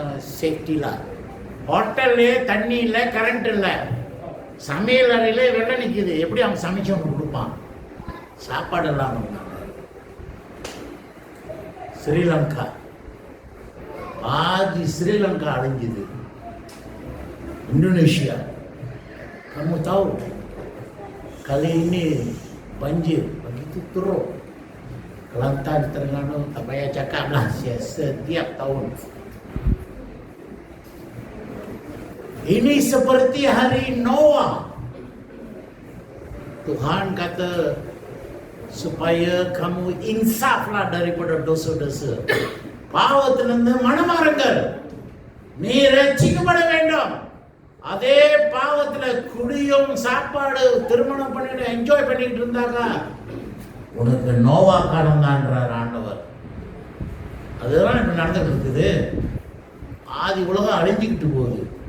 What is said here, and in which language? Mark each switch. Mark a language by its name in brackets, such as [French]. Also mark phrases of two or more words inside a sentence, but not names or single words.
[Tamil] சேஃப்டில ஹோட்டல்லே தண்ணி இல்லை, கரண்ட் இல்லை, சமையல் அறையிலே வெள்ளம் நிற்கிது. எப்படி அவன் சமைச்சவங்க கொடுப்பான்? சாப்பாடு இல்லாம இருந்தாங்க. ஸ்ரீலங்கா பாதி ஸ்ரீலங்கா அழிஞ்சுது. [Malay] Indonesia, kamu tahu kali ini banjir begitu teruk. Kelantan, Terengganu, tak payah cakap lah, setiap tahun. Ini seperti hari Noah. Tuhan kata supaya kamu insaflah daripada dosa-dosa. [Tamil] பாவத்திலிருந்து மனமாறுங்கள், நீ ரட்சிக்கப்பட வேண்டும். அதே பாவத்துல குடியும் சாப்பாடு திருமணம் பண்ணிட்டு என்ஜாய் பண்ணிட்டு இருந்தாங்க. உனக்கு நோவா காலம் தான்றார் ஆண்டவர். அதுதான் இப்ப நடந்துட்டு இருக்குது. ஆதி உலகம் அழிஞ்சுக்கிட்டு போகுது.